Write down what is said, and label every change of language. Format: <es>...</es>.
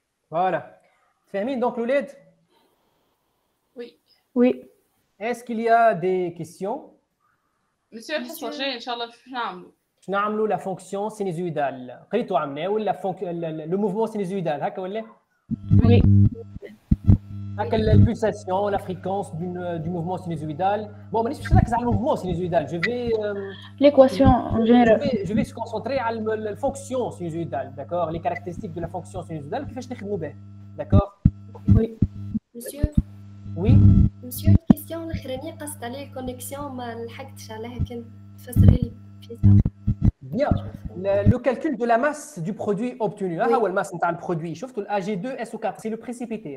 <fr>Voilà. Fermine donc le LED. Oui. Oui. Est-ce qu'il y a des questions?</fr> <ar>Monsieur الحصة الجاية إن شاء الله شو نعملوا؟ شو نعملوا</ar> <fr>la fonction sinusoïdale.</fr> <ar>قريتوا عملناه ولا</ar> <fr>le mouvement sinusoïdal</fr> <ar>هكا ولا؟</ar> <fr>Oui. هكا la pulsation, la fréquence du mouvement sinusoïdal. Bon,</fr> <ar>مانيش باش نركز على</ar> <fr>le mouvement sinusoïdal. Je vais l'équation en général. Je vais se concentrer على la fonction sinusoïdale, d'accord? Les caractéristiques de la fonction sinusoïdale</fr> <ar>كيفاش نخدموا به.</ar> <fr>D'accord? Oui. Monsieur. Oui.</fr> <ar>Monsieur, question الأخرانية قصت عليه connexion ما لحقتش عليها كنت تفسري لي فيها.</ar> <fr>Bien. Le calcul de la masse du produit obtenu. Ah, ouais, la masse</fr> <ar>نتاع</ar> <fr>le produit.</fr> <ar>شفتوا ال AG2 SO4, c'est le précipité.</ar>